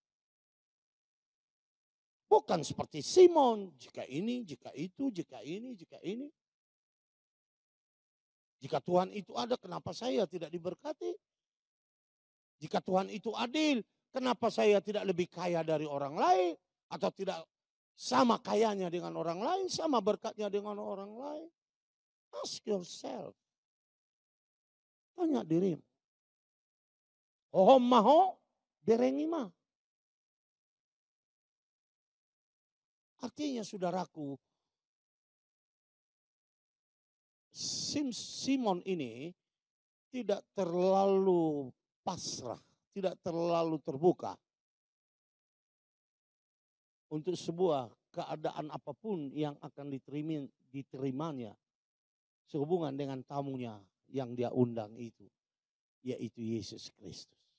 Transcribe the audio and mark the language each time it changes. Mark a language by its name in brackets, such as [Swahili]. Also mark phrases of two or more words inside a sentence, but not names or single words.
[Indonesian] Bukan seperti Simon, jika ini, jika itu, jika ini, jika ini. Jika Tuhan itu ada, kenapa saya tidak diberkati? Jika Tuhan itu adil, kenapa saya tidak lebih kaya dari orang lain? Atau tidak sama kayanya dengan orang lain, sama berkatnya dengan orang lain? [English] Ask yourself. [Indonesian] Tanya dirimu. [Batak Toba] Ohom maho berengima. [Indonesian] Artinya saudaraku, Simon ini tidak terlalu pasrah, tidak terlalu terbuka untuk sebuah keadaan apapun yang akan diterimanya sehubungan dengan tamunya yang dia undang itu, yaitu Yesus Kristus.